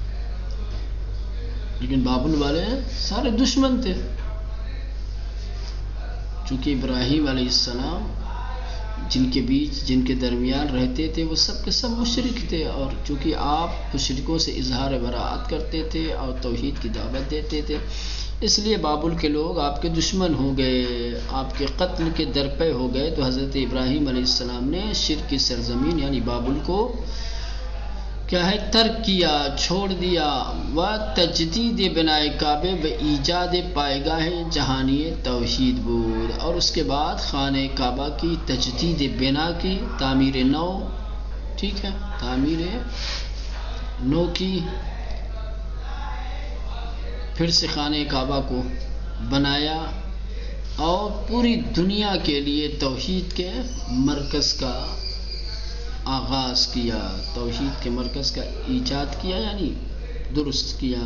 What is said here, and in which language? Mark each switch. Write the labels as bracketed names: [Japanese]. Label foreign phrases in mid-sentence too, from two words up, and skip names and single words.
[Urdu] لیکن بابل والے سارے دشمن تھے، چونکہ ابراہیم علیہ السلام جن کے بیچ، جن کے درمیان رہتے تھے، وہ سب کے سب مشرک تھے، اور چونکہ آپ مشرکوں سے اظہار براءت کرتے تھے اور توحید کی دعوت دیتے تھے، اس لیے بابل کے لوگ آپ کے دشمن ہو گئے، آپ کے قتل کے درپے ہو گئے۔ تو حضرت ابراہیم علیہ السلام نے شرک کی سرزمین یعنی بابل کو کیا ہے ترک کیا، چھوڑ دیا، [Persian] و تجدید بنائے کعبے و ایجاد پائیگاہ جہانی توحید بود، [Urdu] اور اس کے بعد خانہ کعبہ کی تجدید بنا کی، تعمیر نو، ٹھیک ہے، تعمیر نو کی، پھر سے خانہ کعبہ کو بنایا اور پوری دنیا کے لیے توحید کے مرکز کا آغاز کیا، توحید کے مرکز کا ایجاد کیا، یعنی درست کیا۔